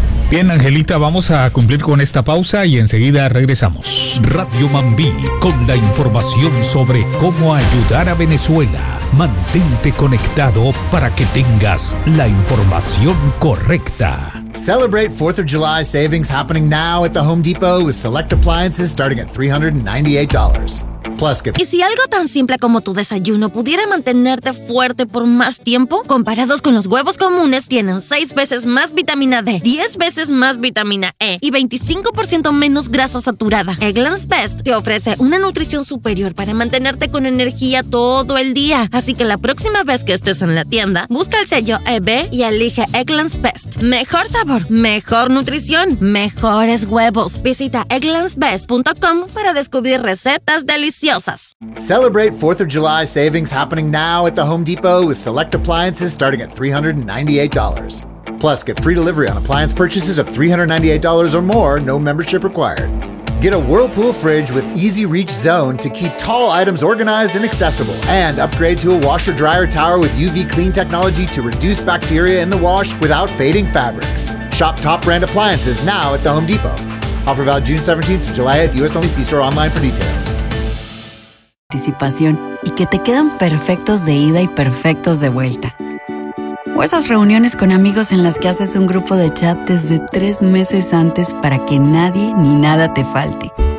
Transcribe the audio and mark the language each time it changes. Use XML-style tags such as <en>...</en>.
<es>Bien, Angelita, vamos a cumplir con esta pausa y enseguida regresamos. Radio Mambí, con la información sobre cómo ayudar a Venezuela. Mantente conectado para que tengas la información correcta.</es> <en>Celebrate 4th of July savings happening now at the Home Depot with select appliances starting at $398.</en> <es>¿Y si algo tan simple como tu desayuno pudiera mantenerte fuerte por más tiempo? Comparados con los huevos comunes, tienen 6 veces más vitamina D, 10 veces más vitamina E y 25% menos grasa saturada. Eggland's Best te ofrece una nutrición superior para mantenerte con energía todo el día. Así que la próxima vez que estés en la tienda, busca el sello EB y elige Eggland's Best. Mejor sabor, mejor nutrición, mejores huevos. Visita egglandsbest.com para descubrir recetas deliciosas.</es> <en>Celebrate 4th of July savings happening now at the Home Depot with select appliances starting at $398. Plus, get free delivery on appliance purchases of $398 or more, no membership required. Get a Whirlpool fridge with easy reach zone to keep tall items organized and accessible. And upgrade to a washer dryer tower with UV clean technology to reduce bacteria in the wash without fading fabrics. Shop top brand appliances now at the Home Depot. Offer valid June 17th to July 8th, U.S. only, see store online for details.</en> <es>Anticipación y que te quedan perfectos de ida y perfectos de vuelta. O esas reuniones con amigos en las que haces un grupo de chat desde 3 meses antes para que nadie ni nada te falte.</es>